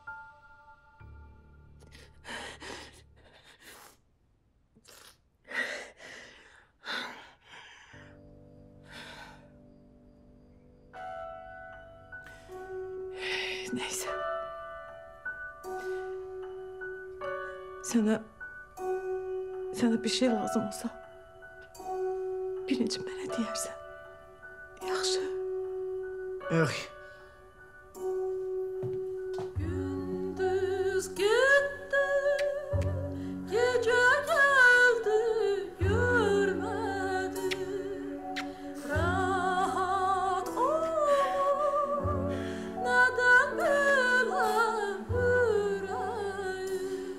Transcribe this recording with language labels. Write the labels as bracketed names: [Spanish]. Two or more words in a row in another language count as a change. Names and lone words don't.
[Turkish] Neyse. Sana bir şey lazım olsa [Azerbaijani] birinci mənə deyərsən. Yaxşı. Yaxşı. [Turkish] Gündüz gitti, gece geldi, görmedi. Rahat ol, neden böyle yüreğim?